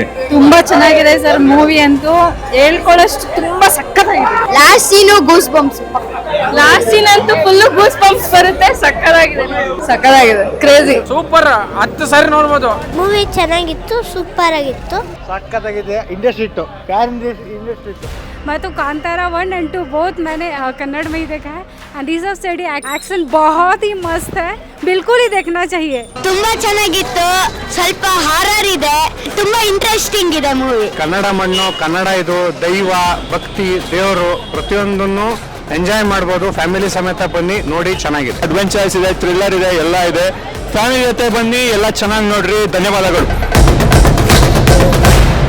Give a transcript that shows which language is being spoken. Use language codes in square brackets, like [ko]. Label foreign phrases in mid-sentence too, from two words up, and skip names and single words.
[kn] ತುಂಬಾ ಚೆನ್ನಾಗಿದೆ ಸರ್ ಮೂವಿ ಅಂತೂ, ಹೇಳ್ಕೊಳ್ಳೋಷ್ಟು ತುಂಬಾ ಸಕ್ಕತ್ತಾಗಿದೆ. [en] last scene goose bumps. last scene [kn] ಅಂತೂ [en] full goose bumps [kn] ಬರುತ್ತೆ. ಸಕ್ಕತ್ತಾಗಿದೆ ಕ್ರೇಜಿ. ಸೂಪರ್, 10 ಸಾರಿ ನೋಡ್ಬೋದು. ಮೂವಿ ಚೆನ್ನಾಗಿತ್ತು, ಸೂಪರ್ ಆಗಿತ್ತು. ಸಕ್ಕತ್ತಾಗಿದೆ. [en] industry hit, प्यार industry hit. [hi] मैं तो कांतारा 1 और 2 बहुत मैंने कन्नड़ में ही देखा है. एंड ऋषभ शेट्टी एक्शन बहुत ही मस्त है, बिल्कुल ही देखना चाहिए. [kn] ತುಂಬಾ ಚೆನ್ನಾಗಿತ್ತು. ಸ್ವಲ್ಪ ಹಾರರ್ ಇದೆ, ತುಂಬಾ ಇಂಟ್ರೆಸ್ಟಿಂಗ್ ಇದೆ ಮೂವಿ. ಕನ್ನಡ ಮಣ್ಣು, ಕನ್ನಡ ಇದು ದೈವ ಭಕ್ತಿ ದೇವರು ಪ್ರತಿಯೊಂದನ್ನು ಎಂಜಾಯ್ ಮಾಡ್ಬೋದು. ಫ್ಯಾಮಿಲಿ ಸಮೇತ ಬನ್ನಿ ನೋಡಿ, ಚೆನ್ನಾಗಿದೆ. ಅಡ್ವೆಂಚರ್ಸ್ ಇದೆ, ಥ್ರಿಲ್ಲರ್ ಇದೆ, ಎಲ್ಲ ಇದೆ. ಫ್ಯಾಮಿಲಿ ಜೊತೆ ಬನ್ನಿ, ಎಲ್ಲ ಚೆನ್ನಾಗಿ ನೋಡ್ರಿ. ಧನ್ಯವಾದಗಳು.